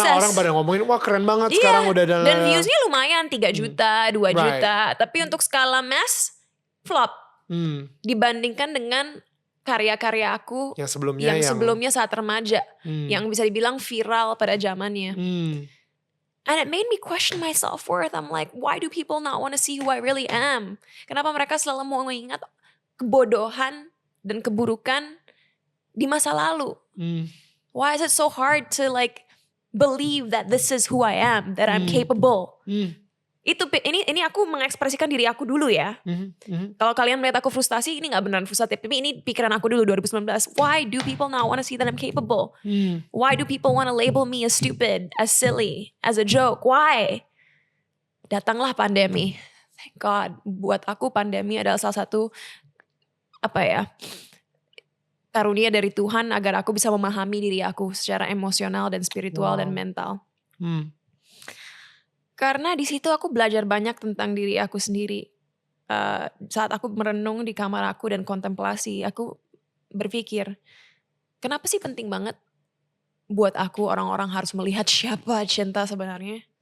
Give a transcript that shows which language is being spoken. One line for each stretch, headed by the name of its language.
Indonesian: Karena orang pada ngomongin wah keren banget sekarang udah dalam. Dan viewsnya lumayan 3 juta, 2 juta. Tapi untuk skala mass flop. Dibandingkan dengan karya-karya aku yang sebelumnya saat remaja. Yang bisa dibilang viral pada zamannya.
English: And it made me question my self-worth. I'm like, why do people not want to see who I really am?
Indonesian: Kenapa mereka selalu mau mengingat kebodohan dan keburukan di masa lalu?
English: Why is it so hard to like believe that this is who I am, that I'm capable?
Indonesian: Ini aku mengekspresikan diri aku dulu ya. Kalau kalian melihat aku frustasi, ini gak beneran frustratif. Tapi ini pikiran aku dulu 2019.
English: Why do people not want to see that I'm capable? Why do people want to label me as stupid, as silly, as a joke? Why?
Indonesian: Datanglah pandemi.
English: Thank God.
Indonesian: Buat aku pandemi adalah salah satu karunia dari Tuhan agar aku bisa memahami diri aku secara emosional dan spiritual dan mental. Karena di situ aku belajar banyak tentang diri aku sendiri. Saat aku merenung di kamar aku dan kontemplasi, aku berpikir, kenapa sih penting banget buat aku orang-orang harus melihat siapa Cinta sebenarnya?